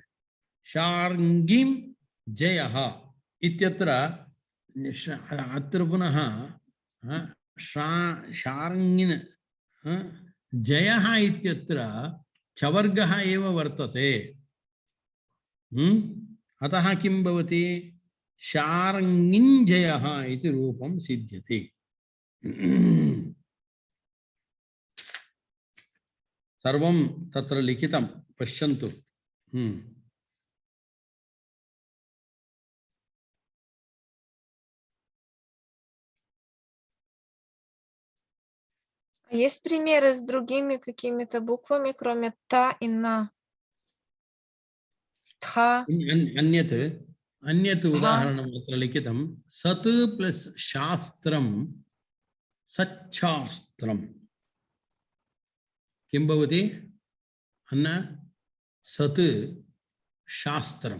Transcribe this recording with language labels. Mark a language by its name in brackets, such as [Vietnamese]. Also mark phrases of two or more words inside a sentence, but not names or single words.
[Sanskrit] शार्ङ्गिं जयः इत्यत्र अत्र पुनः शार्ङ्गिन् जयः इत्यत्र चवर्गः एव वर्तते। अतः किं भवति? शार्ङ्गिञ्जयः इति रूपं सिद्ध्यति। सर्वं तत्र लिखितं पश्यन्तु। [Russian] Есть примеры с другими какими-то буквами, кроме та и на? Тха. [Sanskrit] अन्यत् उदाहरणम् अत्र लिखितं। सत् प्लस् शास्त्रं सच्छास्त्रम्। किं भवति? सत् शास्त्रं।